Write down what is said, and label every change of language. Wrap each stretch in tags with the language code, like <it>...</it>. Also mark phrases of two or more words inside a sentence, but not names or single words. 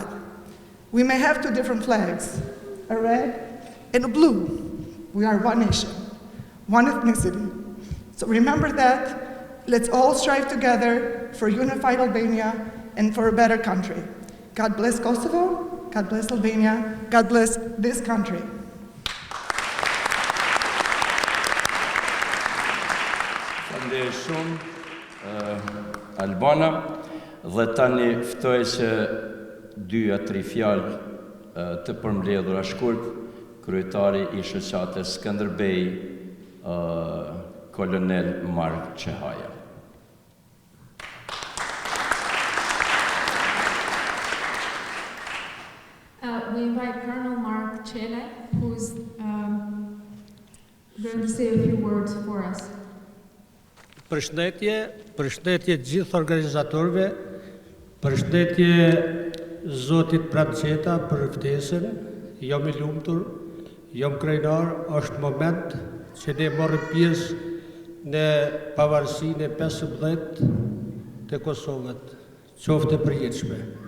<en>We may have two different flags, a red and a blue. We are one nation, one ethnicity. So remember that. Let's all strive together for unified Albania and for a better country. God bless Kosovo, God bless Albania, God bless this country.</en> <sq>Falenderoj shumë, Albana, dhe tani ftoj që 2-3 fjalë të përmbledhura shkurt, kryetari i shoqatës Skënderbej Kolonel Mark Chehaja.</sq> <en>We invite Colonel Mark Chele, who's going to say a few words for us.</en> <sq>Përshëndetje gjithë organizatorëve, përshëndetje Zotit Pranqeta për ftesën, jam I lumtur, jam krenar, është moment që ne morëm pjesë në pavarësinë e 15 të Kosovës, qoftë e përjetshme.</sq>